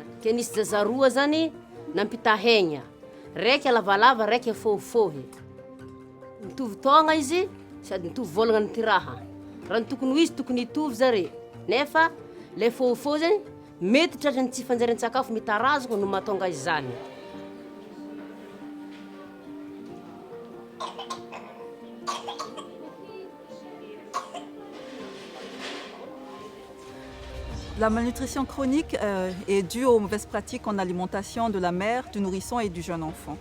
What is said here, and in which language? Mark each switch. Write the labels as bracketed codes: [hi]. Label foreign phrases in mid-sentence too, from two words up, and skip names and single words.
[mg] Ke nisy zaza roa zany nampitahegna. Raiky lavalava, raiky fohifohy. Mitovy taogna izy, sady mitovy vôlagna ty raha. Raha ny tokony ho izy tokony hitovy zare. Nefa le fohifohy zany mety tratran'ny tsy fanjarin-tsakafo mitarazoko no mahatonga izany. [fr] La malnutrition chronique est due aux mauvaises pratiques en alimentation de la mère, du nourrisson et du jeune enfant.